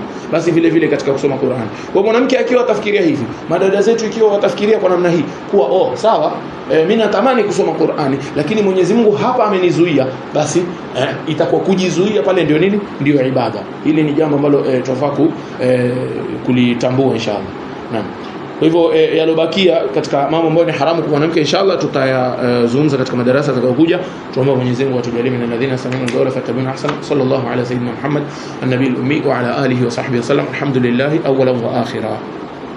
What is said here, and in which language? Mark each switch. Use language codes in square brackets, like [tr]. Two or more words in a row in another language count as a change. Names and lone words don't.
[sw] Basi vile vile katika kusoma Qur'an, kwa mwanamke akiwa atafikiria hivi, madada zetu ikiwa watafikiria kwa namna hii kuwa sawa, mimi natamani kusoma Qur'ani lakini Mwenyezi Mungu hapa amenizuia, basi itakuwa kujizuia pale ndio nini? Ndio ibada. Hili ni jambo ambalo tunafaa kulitambua inshallah. Naam. Kwa hivyo yalobakia katika mambo ambayo ni haramu kwa mwanamke inshallah tutayazungumza katika madarasa yatakayokuja. Tuombe Mwenyezi Mungu atujalie [ar] من الذين يستمعون القول فيتبعون أحسنه. صلى الله على سيدنا محمد النبي الأمي وعلى آله وصحبه وسلم. الحمد لله أولا وآخرا.